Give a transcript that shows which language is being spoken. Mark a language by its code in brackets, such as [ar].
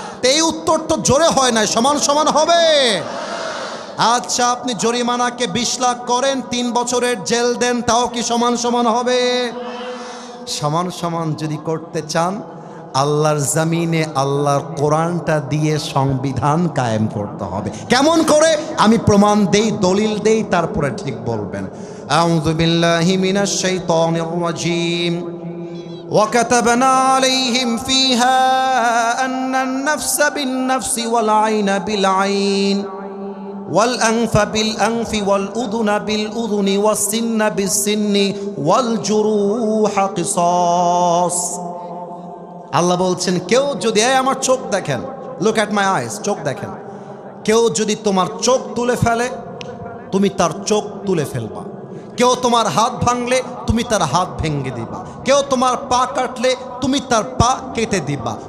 [bn] এই উত্তর তো জোরে হয় না, সমান সমান হবে। আচ্ছা, আপনি জরিমানাকে 20 লাখ করেন, 3 বছরের জেল দেন, তাও কি সমান সমান হবে? সমান সমান যদি করতে চান আল্লাহর জমিনে আল্লাহর কোরআনটা দিয়ে সংবিধান কায়েম করতে হবে। কেমন করে? আমি প্রমাণ দেই, দলিল দেই, তারপরে ঠিক বলবেন। আউযু বিল্লাহি মিনাশ শাইতানির রাজীম। [ar] وكتبنا عليهم فيها أن النفس بالنفس والعين بالعين والأنف بالأنف والأذن بالأذن والسن بالسن والجروح قصاص। [bn] আল্লাহ বলছেন, কেউ যদি, আমার চোখ দেখেন, [en] look at my eyes, [bn] চোখ দেখেন, কেউ যদি তোমার চোখ তুলে ফেলে তুমি তার চোখ তুলে ফেলবা। কেউ তোমার হাত ভাঙলে তুমি তার হাত ভেঙে দিবা। কেউ তোমার পা কাটলে তুমি তার পা কেটে দিবা।